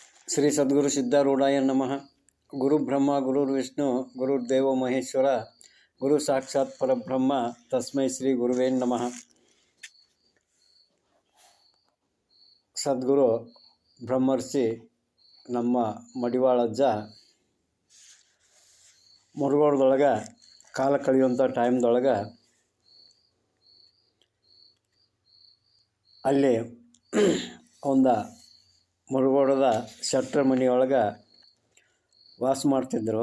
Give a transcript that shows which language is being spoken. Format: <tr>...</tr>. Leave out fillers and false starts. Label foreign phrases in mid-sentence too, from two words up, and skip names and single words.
<sa>ಶ್ರೀ ಸದ್ಗುರು ಸಿದ್ಧಾರೂಢಾಯ ನಮಃ. ಗುರು ಬ್ರಹ್ಮ ಗುರುರ್ವಿಷ್ಣು ಗುರುರ್ದೇವೋ ಮಹೇಶ್ವರ ಗುರು ಸಾಕ್ಷಾತ್ ಪರಬ್ರಹ್ಮ ತಸ್ಮೈ ಶ್ರೀ ಗುರುವೇ ನಮಃ.</sa> <kn>ಸದ್ಗುರು ಬ್ರಹ್ಮರ್ಷಿ ನಮ್ಮ ಮಡಿವಾಳಜ್ಜ ಮುರುಗೋಡದೊಳಗೆ ಕಾಲ ಕಳೆಯುವಂಥ ಟೈಮ್ದೊಳಗೆ ಅಲ್ಲಿ ಒಂದು ಮುರುಗೋಡದ ಶೆಟ್ರ ಮನೆಯೊಳಗೆ ವಾಸ ಮಾಡ್ತಿದ್ದರು.</kn>